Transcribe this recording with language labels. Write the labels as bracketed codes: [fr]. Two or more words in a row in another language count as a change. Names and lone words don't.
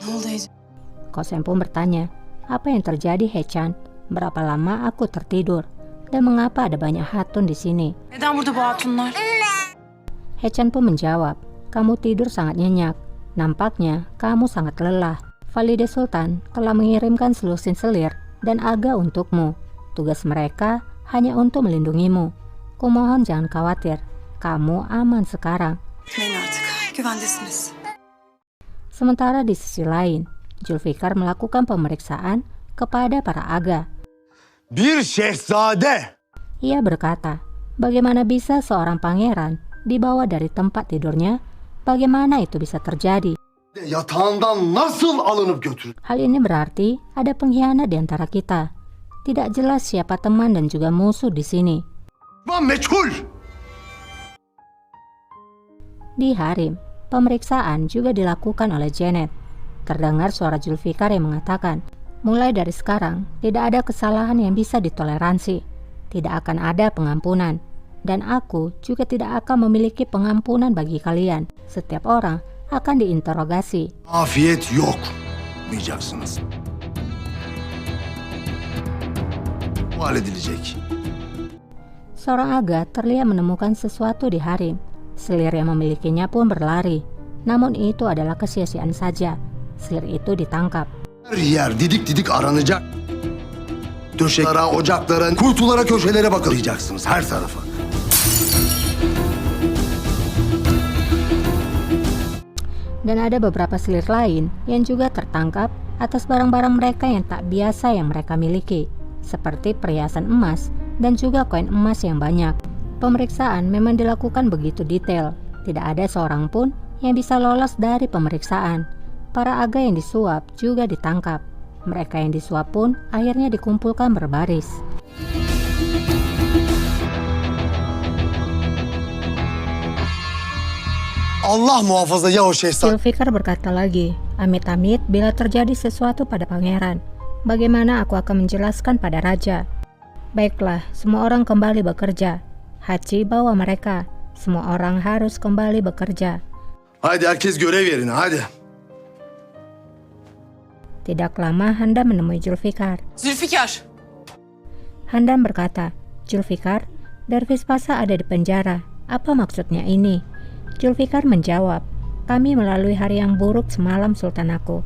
[id] Kosem pun bertanya, apa yang terjadi Hechan? Berapa lama aku tertidur? Dan mengapa ada banyak hatun di sini? [tr] Neden burada bu hatunlar? [id] Hechan pun menjawab, kamu tidur sangat nyenyak. Nampaknya kamu sangat lelah. Valide Sultan telah mengirimkan selusin selir dan aga untukmu. Tugas mereka hanya untuk melindungimu. Kumohon jangan khawatir, kamu aman sekarang. [tr] Gitmeyin artık. Güvendesiniz. [id] Sementara di sisi lain, Zulfikar melakukan pemeriksaan kepada para aga. [tr] Bir şehzade. [id] Ia berkata, bagaimana bisa seorang pangeran dibawa dari tempat tidurnya? Bagaimana itu bisa terjadi? [tr] Yatağından nasıl alınıp götürüldü? [id] Hal ini berarti ada pengkhianat di antara kita. Tidak jelas siapa teman dan juga musuh di sini. [tr] Meçhul. [id] Di Harim, pemeriksaan juga dilakukan oleh Janet. Terdengar suara Zulfikar yang mengatakan, mulai dari sekarang tidak ada kesalahan yang bisa ditoleransi. Tidak akan ada pengampunan. Dan aku juga tidak akan memiliki pengampunan bagi kalian. Setiap orang akan diinterogasi. [tr] Afiyet yok. Mayacaksınız. Bu halledilecek. [id] Seorang aga terlihat menemukan sesuatu di Harim. Selir yang memilikinya pun berlari. Namun itu adalah kesia-siaan saja. Selir itu ditangkap. [tr] Her yer didik didik aranacak. Döşeklere, ocaklara, kuytulara, köşelere bakılacaksınız her tarafa. [id] Dan ada beberapa selir lain yang juga tertangkap atas barang-barang mereka yang tak biasa yang mereka miliki, seperti perhiasan emas dan juga koin emas yang banyak. Pemeriksaan memang dilakukan begitu detail. Tidak ada seorang pun yang bisa lolos dari pemeriksaan. Para aga yang disuap juga ditangkap. Mereka yang disuap pun akhirnya dikumpulkan berbaris. [tr] Allah muhafaza ya o şehzade. [id] Zulfikar berkata lagi, amit-amit bila terjadi sesuatu pada pangeran, bagaimana aku akan menjelaskan pada raja? Baiklah, semua orang kembali bekerja. Haji bawa mereka. Semua orang harus kembali bekerja. [tr] Haydi herkes görev yerine hadi. [id] Tidak lama Handan menemui Zulfikar. Zülfikar. Handan berkata, Zulfikar, Dervis Pasa ada di penjara. Apa maksudnya ini? Zulfikar menjawab, kami melalui hari yang buruk semalam Sultan aku.